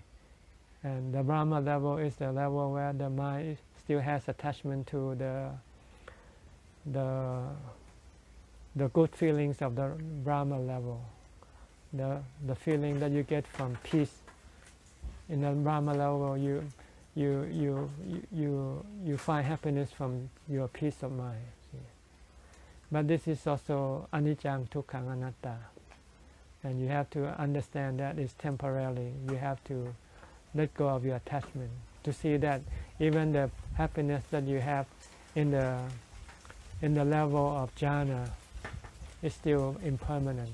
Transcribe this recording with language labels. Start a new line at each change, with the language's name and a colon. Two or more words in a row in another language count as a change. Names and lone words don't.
English: And the Brahma level is the level where the mind still has attachment to the good feelings of the Brahma level, the feeling that you get from peace. In the Brahma level, you find happiness from your peace of mind. See? But this is also
Pali: anicca, dukkha, anatta,
English: and you have to understand that it's temporary. You have to let go of your attachment to see that even the happiness that you have in the level of jhana is still impermanent.